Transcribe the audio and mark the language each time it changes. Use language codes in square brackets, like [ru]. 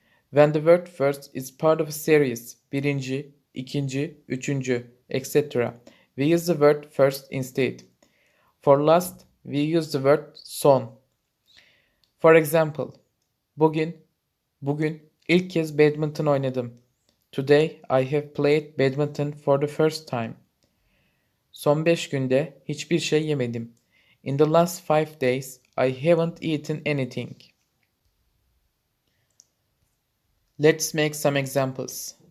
[en] When the word first is part of a series, [tr] birinci, ikinci, üçüncü, [en] etc., we use the word first instead. For last, we use the word son. For example, [tr] bugün ilk kez badminton oynadım. [en] Today I have played badminton for the first time. [tr] Son 5 günde hiçbir şey yemedim. [en] In the last 5 days I haven't eaten anything. Let's make some examples.